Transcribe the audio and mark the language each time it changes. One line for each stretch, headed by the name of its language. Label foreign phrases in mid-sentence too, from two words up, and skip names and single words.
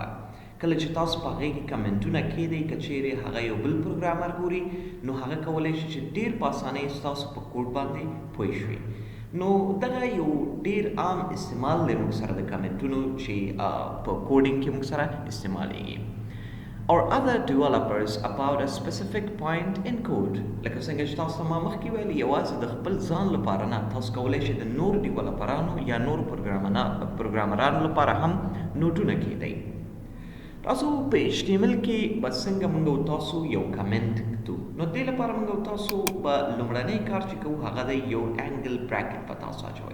Pashto: کله چې تاسو په هغې کې کمنټونه کیدئ، که چیرې هغه یو بل پروګرامر ګوري، نو هغه کولی شي چې ډېر په اسانۍ ستاسو په کوډ باندې پوه شوي. نو دغه یو ډیر عام استعمال دی موږ سره د کمنټونو چې په کوډینګ کې موږ سره استعمالیږي.
English: or other developers about a specific point in code.
Pashto: لکه څنګه چې تاسو ما مخکې ویلي، یوازې د خپل ځان لپاره نه، تاسو کولی شئ د نور ډیولپرانو یا نور پروګرامرانو لپاره هم نوټونه کیدئ. تاسو په HTML کې به څنګه موږ او تاسو یو کمنټ کړو، نو دې لپاره موږ او تاسو به لومړنی کار چې کوو هغه دی یو
English: angle bracket
Pashto: به تاسو اچوئ.